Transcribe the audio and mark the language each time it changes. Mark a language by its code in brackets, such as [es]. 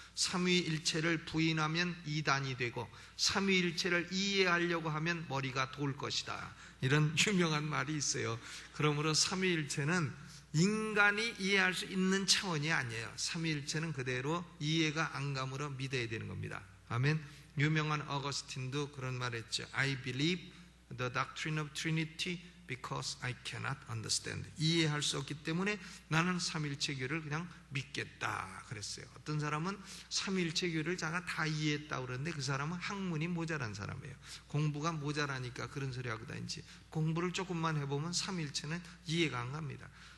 [ko] 삼위일체를 부인하면 이단이 되고 삼위일체를 이해하려고 하면 머리가 돌 것이다, 이런 유명한 말이 있어요. 그러므로 삼위일체는 인간이 이해할 수 있는 차원이 아니에요. 삼위일체는 그대로 이해가 안 가므로 믿어야 되는 겁니다. 아멘. 유명한 어거스틴도 그런 말 했죠. [en] I believe the doctrine of Trinity because I cannot understand. [ko] 이해할 수 없기 때문에 나는 삼위일체교를 그냥 믿겠다 그랬어요. 어떤 사람은 삼위일체교를 자가 다 이해했다고 그러는데 그 사람은 학문이 모자란 사람이에요. 공부가 모자라니까 그런 소리 하고 다니지, 공부를 조금만 해보면 삼위일체는 이해가 안 갑니다.